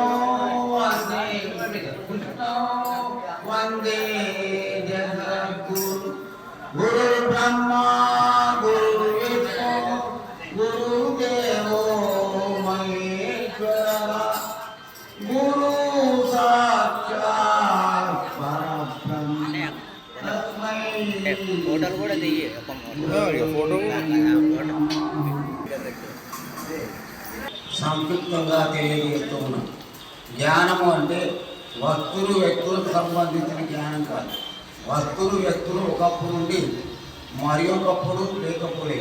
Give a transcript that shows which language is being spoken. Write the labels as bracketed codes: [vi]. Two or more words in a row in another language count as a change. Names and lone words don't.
[sa] वन्दे जगद्गुरु गुरुर्ब्रह्मा गुरुर्विष्णु गुरुदेवो महेश्वरः गुरु साक्षात् परब्रह्म तस्मै [te] ఫోటోలు కూడా దిగి సంక్షిప్తంగా తెలియజేస్తూ ఉన్నాం. జ్ఞానము అంటే వస్తువులు వ్యక్తులకు సంబంధించిన జ్ఞానం కాదు. వస్తువులు వ్యక్తులు ఒకప్పుడు నుండి మరి ఒకప్పుడు లేకపోలేదు.